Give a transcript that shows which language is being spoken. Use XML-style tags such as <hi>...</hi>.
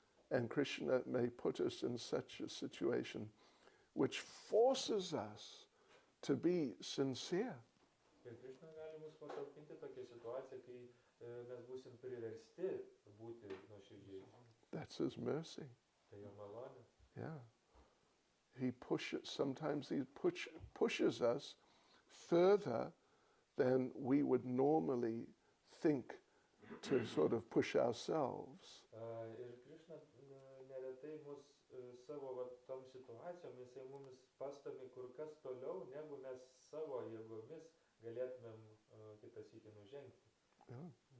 <en>And Krishna may put us in such a situation which forces us to be sincere.</en> <lt>Ir Krishna gali mus patalpinti tokią situaciją, kai mes būsim priversti būti nuoširdžiais.</lt> <en>That's his mercy.</en> <lt>Tai jo malonė.</lt> <en>Yeah. Sometimes he pushes us further than we would normally think to sort of push ourselves.</en> <lt>Ir Krishna neretai mus savo tom situacijom, jisai mumis pastomi kur kas toliau, negu mes savo jėgomis galėtumėm kitą sykį nužengti.</lt> <en>Yeah.</en>